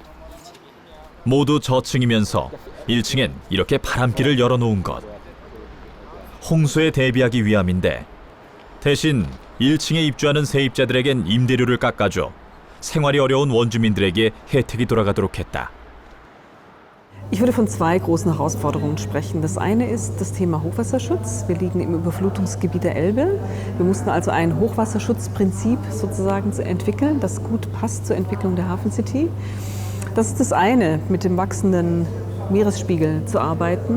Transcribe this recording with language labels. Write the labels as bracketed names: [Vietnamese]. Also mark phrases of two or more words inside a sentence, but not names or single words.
[Korean] 모두 저층이면서 1층엔 이렇게 바람길을 열어놓은 것. 홍수에 대비하기 위함인데 대신 1층에 입주하는 세입자들에겐 임대료를 깎아줘 생활이 어려운 원주민들에게 혜택이 돌아가도록 했다. [German] Ich würde von zwei großen Herausforderungen sprechen. Das eine ist das Thema Hochwasserschutz. Wir liegen im Überflutungsgebiet der Elbe. Wir mussten also ein Hochwasserschutzprinzip sozusagen entwickeln, das gut passt zur Entwicklung der Hafen City. Das ist das eine, mit dem wachsenden Meeresspiegel zu arbeiten.